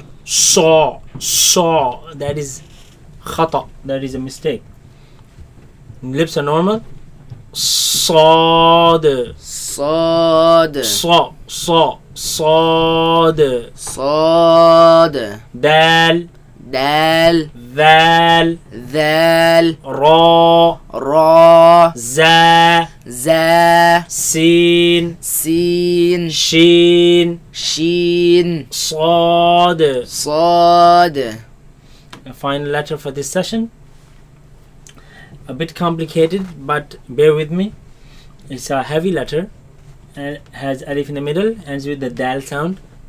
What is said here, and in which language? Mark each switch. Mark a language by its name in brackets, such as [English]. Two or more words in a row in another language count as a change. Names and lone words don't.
[English] Saw. That is khata. That is a mistake. Lips are normal. Sad. Sad. Sad. Sad. Dal. Dal. Val. Dal. Ra. Ra. Za. Za. Sin. Sin. Sheen. Sheen. Sad. Sad. A final letter for this session. A bit complicated, but bear with me. It's a heavy letter and has alif in the middle, ends with the dal sound.